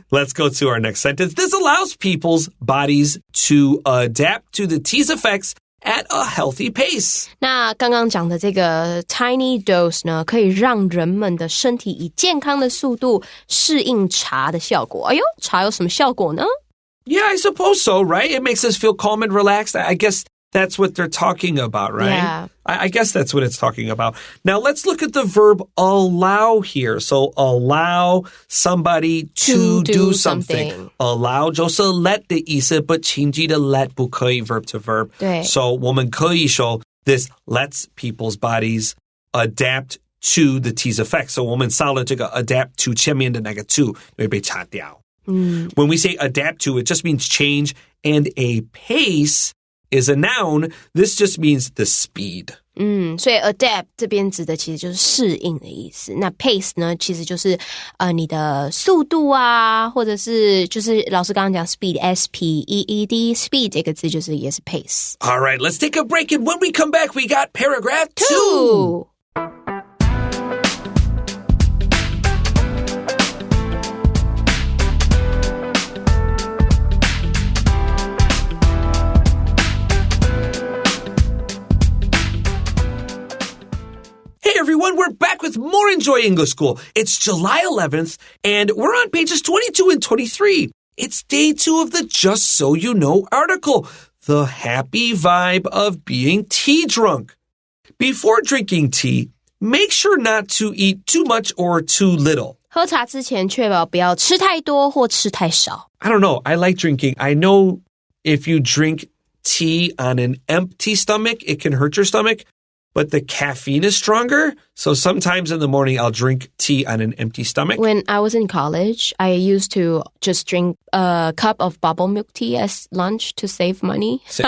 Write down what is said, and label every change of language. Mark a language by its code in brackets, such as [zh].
[en] Let's go to our next sentence. This allows people's bodies to adapt to the tea's effects at a healthy pace. [zh] 那刚刚讲的这个 tiny dose 呢，可以让人们的身体以健康的速度适应茶的效果。哎呦，茶有什么效果呢？ [en] Yeah, I suppose so, right? It makes us feel calm and relaxed. I guess that's what they're talking about, right? Yeah. I guess that's what it's talking about. Now, let's look at the verb allow here. So, allow somebody to do something. Allow [zh] 就是 [en] let [zh] 的意思 [en] but [zh] 请记得 [en] let [zh] 不可以 [en] verb to verb. [zh] 对。 [en] So, [zh] 我们可以说 [en] this lets people's bodies adapt to the tea's effect. [zh] So, 我们少了这个 adapt to 前面的那个 to 会被擦掉. [en] When we say adapt to, it just means change, and a pace is a noun. This just means the speed. [zh] 所以 adapt 这边指的其实就是适应的意思。那 pace 呢，其实就是你的速度啊，或者是就是老师刚刚讲 speed, S-P-E-E-D, speed 这个字就是也是 pace. [en] All right, let's take a break, and when we come back, we got paragraph 2. Hey everyone, we're back with more Enjoy English School. It's July 11th, and we're on pages 22 and 23. It's day 2 of the Just So You Know article, The Happy Vibe of Being Tea Drunk. Before drinking tea, make sure not to eat too much or too little. [zh] 喝茶之前确保不要吃太多或吃太少。 [en] I don't know. I like drinking. I know if you drink tea on an empty stomach, it can hurt your stomach. but the caffeine is stronger. So sometimes in the morning, I'll drink tea on an empty stomach. When I was in college, I used to just drink a cup of bubble milk tea as lunch to save money.